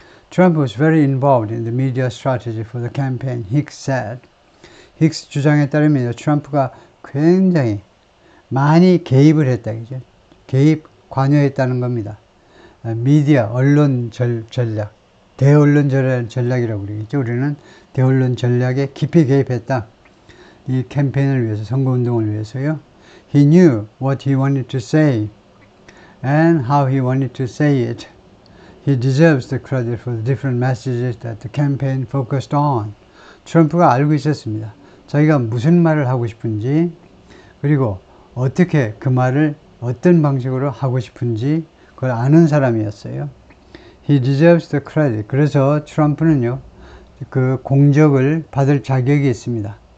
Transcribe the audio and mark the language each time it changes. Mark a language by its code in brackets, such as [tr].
[en] Trump was very involved in the media strategy for the campaign, Hicks said. [ko] 힉스 주장에 따르면 트럼프가 굉장히 많이 개입을 했다, 그죠? 관여했다는 겁니다. 미디어, 언론 전략, 대언론 전략이라고 그러겠죠. 우리는 대언론 전략에 깊이 개입했다. 이 캠페인을 위해서, 선거운동을 위해서요. [en] He knew what he wanted to say and how he wanted to say it. He deserves the credit for the different messages that the campaign focused on. [ko] 트럼프가 알고 있었습니다. 자기가 무슨 말을 하고 싶은지, 그리고 어떻게 그 말을 어떤 방식으로 하고 싶은지 그걸 아는 사람이었어요. [en] He deserves the credit. [ko] 그래서 트럼프는요, 그 공적을 받을 자격이 있습니다.